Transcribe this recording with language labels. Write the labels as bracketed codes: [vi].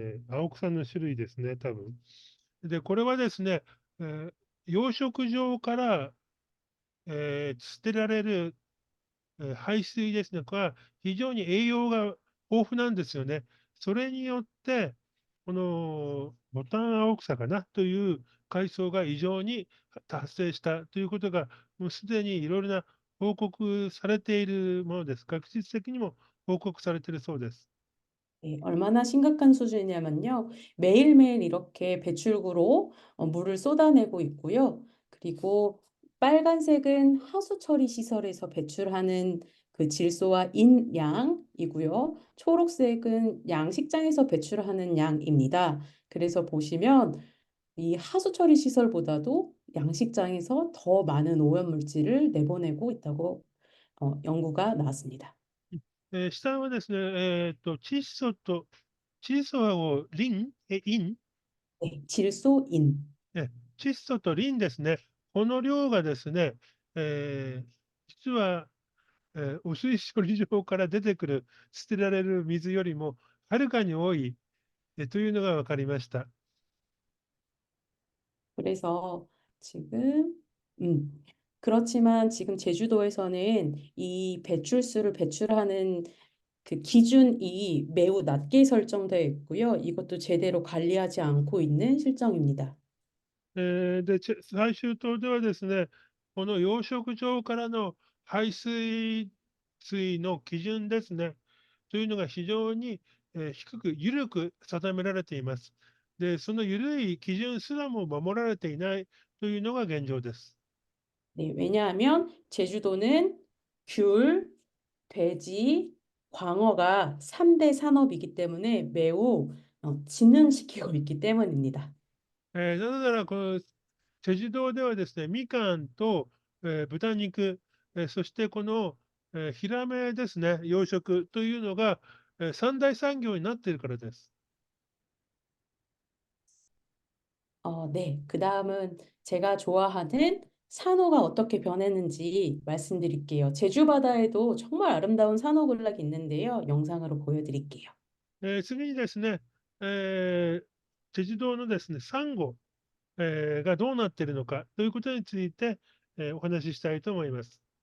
[ja] 青草の種類ですね、多分。で、これはですね、養殖場から、捨てられる、排水ですね、が非常に栄養が豊富なんですよね。それによって、このボタン青草かなという海藻が異常に発生したということが、もうすでにいろいろな報告されているものです。学術的にも報告されているそうです。 [ko] 네, 얼마나 심각한 수준이냐면요. 매일매일 이렇게 배출구로 물을 쏟아내고 있고요. 그리고 빨간색은 하수 처리 시설에서 배출하는 그 질소와 인 양이고요. 초록색은 양식장에서 배출하는 양입니다. 그래서 보시면 이 하수 처리 시설보다도 양식장에서 더 많은 오염물질을 내보내고 있다고 연구가 나왔습니다. [ja] 下はですね、窒素をイン、 [ko] 네, 질소, 인. [ja] 窒素とリンですね。この量がですね、実は、汚水処理場から出てくる捨てられる水よりもはるかに多い、というのが分かりました。 [ko] 그래서 지금 그렇지만 지금 제주도에서는 이 배출수를 배출하는 그 기준이 매우 낮게 설정되어 있고요. 이것도 제대로 관리하지 않고 있는 실정입니다. [ja] で、最終島ではですね、この養殖場からの排水水の基準ですね、というのが非常に、低く、緩く定められています。で、その緩い基準すらも守られていないというのが現状です。 [ko] 네, 왜냐하면 제주도는 귤, 돼지, 광어가 3대 산업이기 때문에 매우 진흥시키고 있기 때문입니다. [ja] なぜなら、このチェジュ島ではですね、みかんと、豚肉、そしてこの、ヒラメですね、養殖というのが、三大産業になっているからです。 [ko] 네, 그 다음은 제가 좋아하는 산호가 어떻게 변했는지 말씀드릴게요. 제주 바다에도 정말 아름다운 산호군락이 있는데요. 영상으로 보여드릴게요. [ja] 次にですね、チェジュ島のですね、サンゴ、がどうなっているのかということについて、お話ししたいと思います。